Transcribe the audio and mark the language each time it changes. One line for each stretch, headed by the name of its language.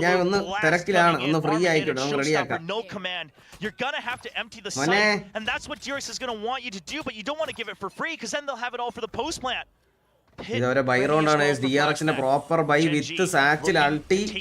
Malayalam: ഞാൻ ഒന്ന് തിരക്കിലാണ്, ഒന്ന് ഫ്രീ ആയിക്കോട്ടെ, നമുക്ക് റെഡിയാക്കാം.
English: No command. You're gonna have to empty the site, and that's what DRX is gonna want you to do, but you don't want to give it for free because then they'll have it all for the post plant.
Malayalam: ഇതവരെ by round ആണ്.
English: DRXന്റെ proper bye with സാച്ചിൽ അൾട്ടി.